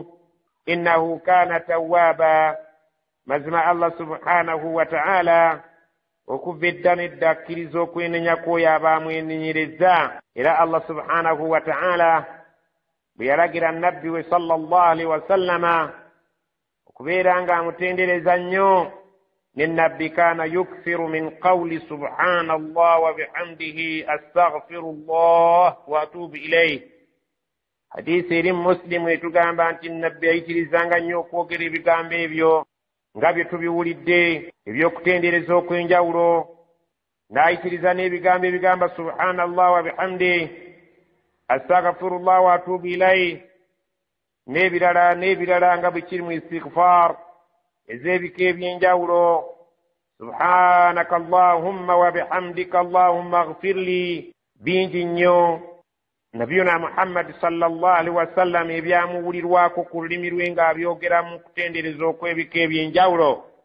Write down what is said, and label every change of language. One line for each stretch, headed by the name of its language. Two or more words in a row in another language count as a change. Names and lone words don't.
Arabic: إنه كان توابا,
Ganda: mazima Allah
Arabic: سبحانه وتعالى
Ganda: okuva edda n'edda akkiriza okwenenya kwoyo abaamwenenyereza. era Allah
Arabic: سبحانه وتعالى
Ganda: bwe yalagira nabbi we
Arabic: صلى الله عليه وسلم
Ganda: okubeera ng'amutendereza nnyo, ne nabbi
Arabic: كان يكثر من قول سبحان الله وبحمده أستغفر الله وأتوب إليه.
Ganda: Hadiisi eri mu Muslimu etugamba nti nabbi ayitirizanga nnyo okwogera ebigambo ebyo nga bye tubiwulidde eby'okutendereza okw'enjawulo, n'ayitiriza n'ebigambo ebigamba
Arabic: سبحان الله وبحمده أستغفر الله وأتوب إليه,
Ganda: n'ebirala nga bwe kiri mu istighfar ez'ebika eby'enjawulo.
Arabic: سبحانك اللهم وبحمدك اللهم اغفر لي,
Ganda: bingi nnyo nabiyuna Muhammad
Arabic: صلى الله عليه وسلم
Ganda: ebyamuwulirwako ku lulimi lwe ng'abyogera mu kutendereza okw'ebika eby'enjawulo.